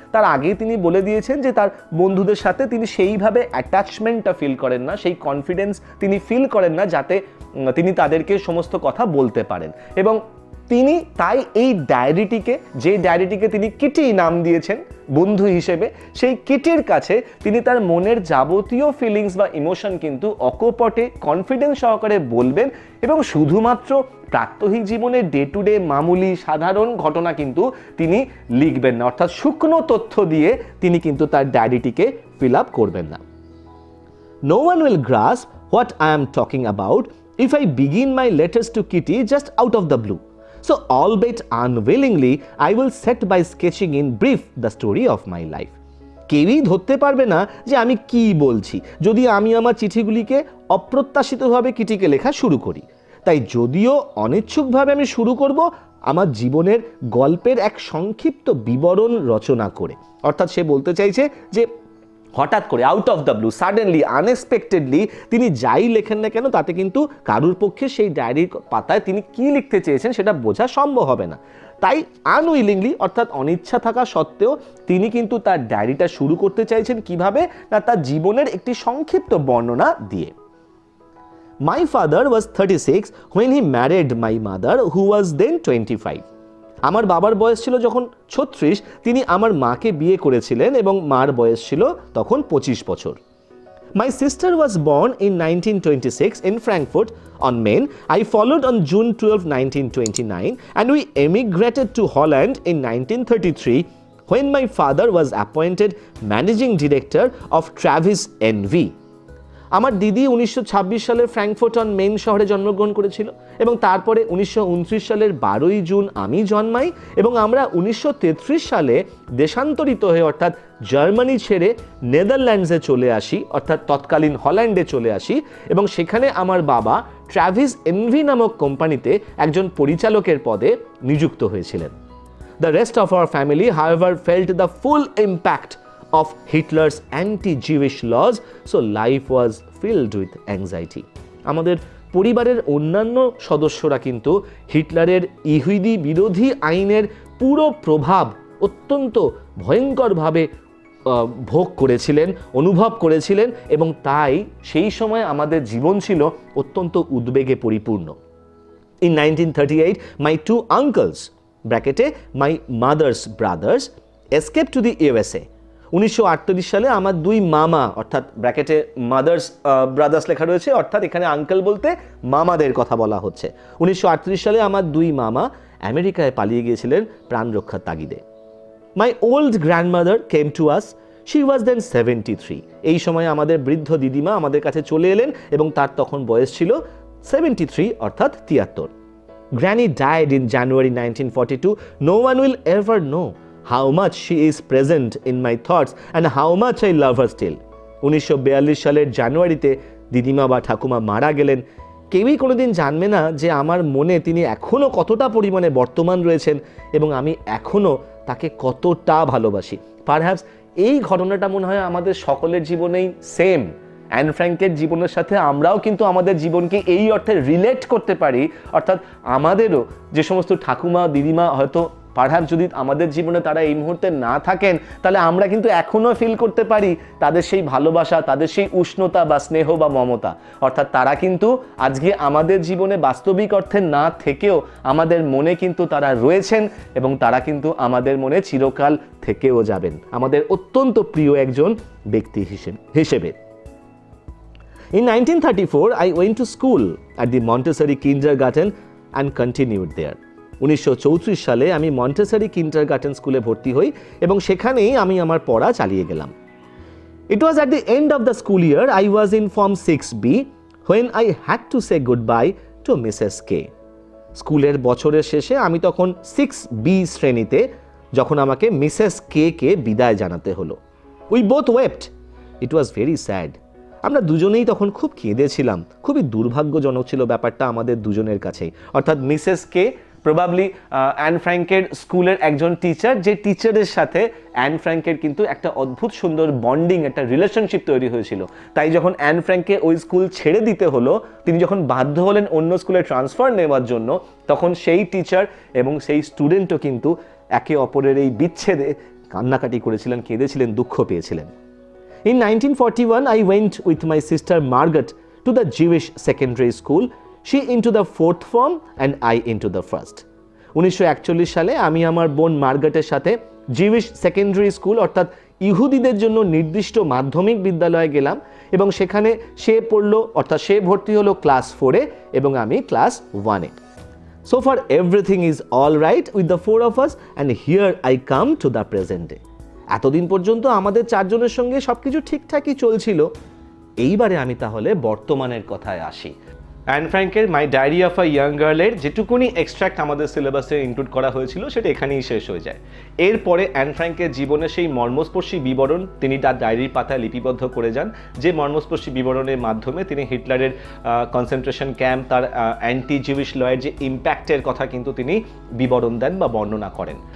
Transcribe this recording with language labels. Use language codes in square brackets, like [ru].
[bn] তার আগেই তিনি বলে দিয়েছেন যে তার বন্ধুদের সাথে তিনি সেইভাবে অ্যাটাচমেন্টটা ফিল করেন না, সেই কনফিডেন্স তিনি ফিল করেন না যাতে তিনি তাদেরকে সমস্ত কথা বলতে পারেন, এবং তিনি তাই এই ডায়েরিটিকে, যে ডায়েরিটিকে তিনি কিটি নাম দিয়েছেন বন্ধু হিসেবে, সেই কিটির কাছে তিনি তার মনের যাবতীয় ফিলিংস বা ইমোশন কিন্তু অকপটে কনফিডেন্স সহকারে বলবেন, এবং শুধুমাত্র প্রাত্যহিক জীবনের ডে টু ডে মামুলি সাধারণ ঘটনা কিন্তু তিনি লিখবেন না। অর্থাৎ শুকনো তথ্য দিয়ে তিনি কিন্তু তার ডায়েরিটিকে ফিল আপ করবেন না। [en] No one will grasp what I am talking about if I begin my letters to Kitty just out of the blue. So, albeit unwillingly, I will set by sketching in brief the story of my life. [bn] কেউই ধরতে পারবে না যে আমি কি বলছি যদি আমি আমার চিঠিগুলিকে অপ্রত্যাশিতভাবে কিটিকে লেখা শুরু করি। তাই যদিও অনিচ্ছুকভাবে আমি শুরু করব আমার জীবনের গল্পের এক সংক্ষিপ্ত বিবরণ রচনা করে। অর্থাৎ সে বলতে চাইছে যে হঠাৎ করে [en] out of the blue, suddenly, unexpectedly [bn] তিনি যাই লেখেন না কেন তাতে কিন্তু কারুর পক্ষে সেই ডায়েরির পাতায় তিনি কি লিখতে চেয়েছেন সেটা বোঝা সম্ভব হবে না। তাই আনউইলিংলি, অর্থাৎ অনিচ্ছা থাকা সত্ত্বেও তিনি কিন্তু তার ডায়েরিটা শুরু করতে চাইছেন কিভাবে না, তার জীবনের একটি সংক্ষিপ্ত বর্ণনা দিয়ে। [en] My father was 36 when he married my mother, who was then 25. [bn] আমার বাবার বয়স ছিল যখন 36, তিনি আমার মাকে বিয়ে করেছিলেন এবং মার বয়স ছিল তখন 25 বছর। [en] My sister was born in 1926 in Frankfurt on Main. I followed on June 12, 1929, and we emigrated to Holland in 1933 when my father was appointed managing director of Travis NV. [bn] আমার দিদি 1926 সালের ফ্র্যাঙ্কফুর্ট অন মেইন শহরে জন্মগ্রহণ করেছিল এবং তারপরে 1929 সালের 12ই June আমি জন্মাই এবং আমরা 1933 সালে দেশান্তরিত হয়ে অর্থাৎ জার্মানি ছেড়ে নেদারল্যান্ডসে চলে আসি, অর্থাৎ তৎকালীন হল্যান্ডে চলে আসি এবং সেখানে আমার বাবা ট্র্যাভিস এনভি নামক কোম্পানিতে একজন পরিচালকের পদে নিযুক্ত হয়েছিলেন। [en] The rest of our family, however, felt the full impact of Hitler's anti-Jewish laws, so life was filled with anxiety. [bn] আমাদের পরিবারের অন্যান্য সদস্যরা কিন্তু হিটলারের ইহুদি বিরোধী আইনের পুরো প্রভাব অত্যন্ত ভয়ঙ্করভাবে ভোগ করেছিলেন, অনুভব করেছিলেন এবং তাই সেই সময় আমাদের জীবন ছিল অত্যন্ত উদ্বেগে পরিপূর্ণ। [en] In 1938, my two uncles, [bn] ব্র্যাকেটে [en] My mother's brothers, escape to the USA. [bn] 1948 সালে আমার দুই মামা, অর্থাৎ ব্র্যাকেটে মাদার্স ব্রাদার্স লেখা রয়েছে, অর্থাৎ এখানে আঙ্কেল বলতে মামাদের কথা বলা হচ্ছে। 1938 সালে আমার দুই মামা আমেরিকায় পালিয়ে গিয়েছিলেন প্রাণ রক্ষার তাগিদে। [en] My old grandmother came to us, she was then 73। [bn] এই সময় আমাদের বৃদ্ধ দিদিমা আমাদের কাছে চলে এলেন এবং তার তখন বয়স ছিল 73 অর্থাৎ 73। [en] Granny died in January 1942. No one will ever know how much she is present in my thoughts and how much I love her still. [bn] 1942 সালের জানুয়ারিতে দিদিমা বা ঠাকুমা মারা গেলেন। কেউই কোনোদিন জানবে না যে আমার মনে তিনি এখনও কতটা পরিমাণে বর্তমান রয়েছেন এবং আমি এখনও তাকে কতটা ভালোবাসি। পারহ্যাপস এই ঘটনাটা মনে হয় আমাদের সকলের জীবনেই সেম। অ্যান ফ্র্যাঙ্কের জীবনের সাথে আমরাও কিন্তু আমাদের জীবনকে এই অর্থে রিলেট করতে পারি, অর্থাৎ আমাদেরও যে সমস্ত ঠাকুমা দিদিমা হয়তো পারহ্যাপস যদি আমাদের জীবনে তারা এই মুহূর্তে না থাকেন তাহলে আমরা কিন্তু এখনও ফিল করতে পারি তাদের সেই ভালোবাসা, তাদের সেই উষ্ণতা বা স্নেহ বা মমতা। অর্থাৎ তারা কিন্তু আজকে আমাদের জীবনে বাস্তবিক অর্থে না থেকেও আমাদের মনে কিন্তু তারা রয়েছেন এবং তারা কিন্তু আমাদের মনে চিরকাল থেকেও যাবেন, আমাদের অত্যন্ত প্রিয় একজন ব্যক্তি হিসেবে। [en] In 1934, I went to school at the Montessori Kindergarten and continued there. [bn] 1934 সালে আমি মন্টেসরি কিন্ডারগার্টেন স্কুলে ভর্তি হই এবং সেখানেই আমি আমার পড়া চালিয়ে গেলাম। [en] It was at the end of the school year I was in Form 6B when I had to say goodbye to Mrs. K. [bn] স্কুলের বছরের শেষে আমি তখন 6B শ্রেণীতে, যখন আমাকে মিসেস কে বিদায় জানাতে হলো। [en] We both wept. It was very sad. [bn] আমরা দুজনেই তখন খুব কেঁদেছিলাম। খুবই দুর্ভাগ্যজনক ছিল ব্যাপারটা আমাদের দুজনের কাছেই। অর্থাৎ মিসেস কে প্রবাবলি অ্যান ফ্র্যাঙ্কের স্কুলের একজন টিচার, যে টিচারের সাথে অ্যান ফ্র্যাঙ্কের কিন্তু একটা অদ্ভুত সুন্দর বন্ডিং, একটা রিলেশনশিপ তৈরি হয়েছিল। তাই যখন অ্যান ফ্র্যাঙ্ককে ওই স্কুল ছেড়ে দিতে হলো, তিনি যখন বাধ্য হলেন অন্য স্কুলে ট্রান্সফার নেওয়ার জন্য, তখন সেই টিচার এবং সেই স্টুডেন্টও কিন্তু একে অপরের এই বিচ্ছেদে কান্নাকাটি করেছিলেন, কেঁদেছিলেন, দুঃখ পেয়েছিলেন। [en] In 1941, I went with my sister Margaret to the Jewish secondary school. She into the 4th form and I into the 1st. [bn] 1941 সালে আমি আমার বোন মার্গারেটের সাথে জিউইশ সেকেন্ডারি স্কুল অর্থাৎ ইহুদিদের জন্য নির্দিষ্ট মাধ্যমিক বিদ্যালয়ে গেলাম এবং সেখানে সে পড়লো, অর্থাৎ সে ভর্তি হলো ক্লাস 4-এ এবং আমি class 1-এ। [en] So far everything is all right with the four of us and here I come to the present day. [bn] এতদিন পর্যন্ত আমাদের চারজনের সঙ্গে সবকিছু ঠিকঠাকই চলছিল। এইবারে আমি তাহলে বর্তমানের কথায় আসি। An ফ্র্যাঙ্কের my diary of a young গার্লের যেটুকুনি এক্সট্র্যাক্ট আমাদের সিলেবাসে ইনক্লুড করা হয়েছিল সেটা এখানেই শেষ হয়ে যায়। এরপরে অ্যান ফ্র্যাঙ্কের জীবনের সেই মর্মস্পর্শী বিবরণ তিনি তার ডায়েরির পাতায় লিপিবদ্ধ করে যান, যে মর্মস্পর্শী বিবরণের মাধ্যমে তিনি হিটলারের কনসেন্ট্রেশন ক্যাম্প, তার অ্যান্টি জিউইশ লয়ের যে ইম্প্যাক্টের কথা কিন্তু তিনি বিবরণ দেন বা বর্ণনা করেন।